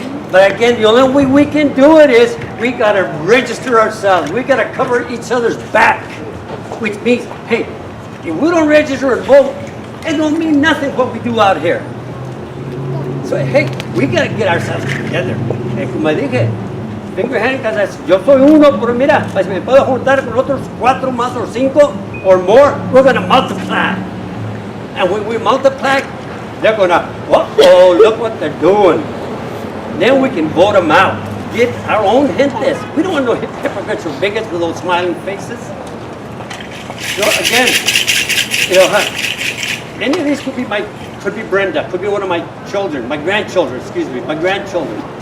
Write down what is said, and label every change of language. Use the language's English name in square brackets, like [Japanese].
[English] But again, the only way we can do it is we gotta register ourselves. We gotta cover each other's back, which means, hey, if we don't register and vote, it don't mean nothing what we do out here. So, hey, we gotta get ourselves together. [Spanish] Como dije, [English] finger hand, [Spanish] yo soy uno, pero mira, pues me puedo juntar con otros 4 más o 5 [English] or more, we're gonna multiply. And when we multiply, they're gonna, uh-oh, look what they're doing. Then we can vote them out. Get our own [Spanish] gentes. [English] We don't want no hypocrites or bigots with those smiling faces. So again, any of these could be Brenda, could be one of my children, my grandchildren, my grandchildren.